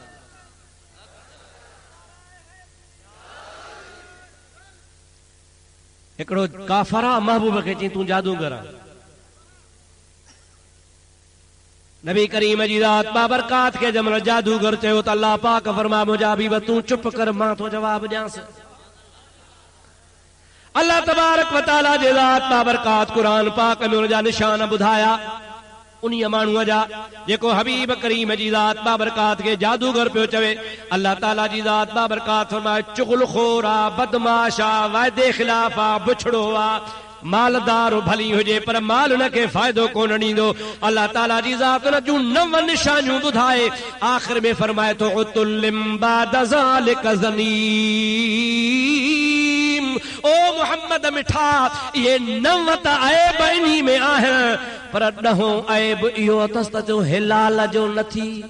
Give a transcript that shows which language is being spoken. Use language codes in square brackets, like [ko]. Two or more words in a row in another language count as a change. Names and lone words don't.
[sd] हिकिड़ो काफरा महबूब खे चई तूं जादूगर आहे। नबी करीम जी ज़ात बाबरकात खे जंहिं महिल जादूगर चयो त अल्लाह पाक फरमा मुंहिंजा हबीब तूं चुप कर, मां थो जवाब ॾियांसि। अल्लाह तबारक व तआला जे ज़ात बाबरकात क़ुरान पाक में उनजा निशान ॿुधाया। उन्हीं माण्हूअ जा जेको हबीब करीम जी ज़ात बाबरकात खे जादूगर पियो चवे। अल्लाह ताला जी ज़ात बाबरकात फरमाए चुगलखोर आ, बदमाश आ, वाइदे खिलाफ आ, बुछड़ो आ। मालदार भली हुजे पर माल उनखे फ़ाइदो कोन ॾींदो। अल्लाह ताला जी ज़ात उन जूं 9 निशानियूं ॿुधाए आख़िर में फरमाए थो [ar] عتل بعد ذلك زنيم. [sd] ओ मोहम्मद मिठा ये 9 त ऐब इन्ही में आहिनि पर 10हों ऐब इहो अथसि त जो हिलाल जो नथी।